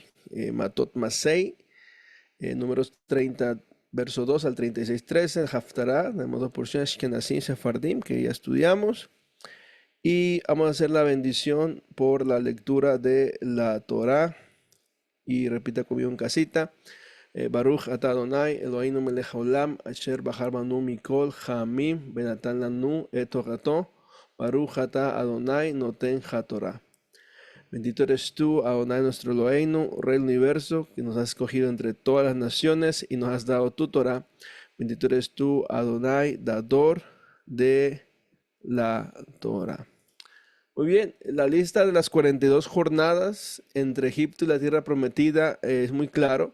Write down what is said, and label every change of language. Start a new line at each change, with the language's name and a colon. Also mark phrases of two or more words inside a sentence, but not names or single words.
Spanish: Matot Masei, números 30, verso 2 al 36, 13, el Haftarah, tenemos dos porciones, Ashkenazim, Sefardim, que ya estudiamos. Y vamos a hacer la bendición por la lectura de la Torá. Y repita conmigo en casita.
Hebrew: ברוך אתה אדוני אלוהינו מלך העולם אשר בחר בנו מכל העמים ונתן לנו את תורתו. ברוך אתה אדוני נותן התורה.
Spanish: Bendito eres tú, Adonai nuestro Eloheinu, Rey del universo, que nos has escogido entre todas las naciones y nos has dado tu Torá. Bendito eres tú, Adonai, dador de la Torá. Muy bien, la lista de las 42 jornadas entre Egipto y la tierra prometida es muy claro.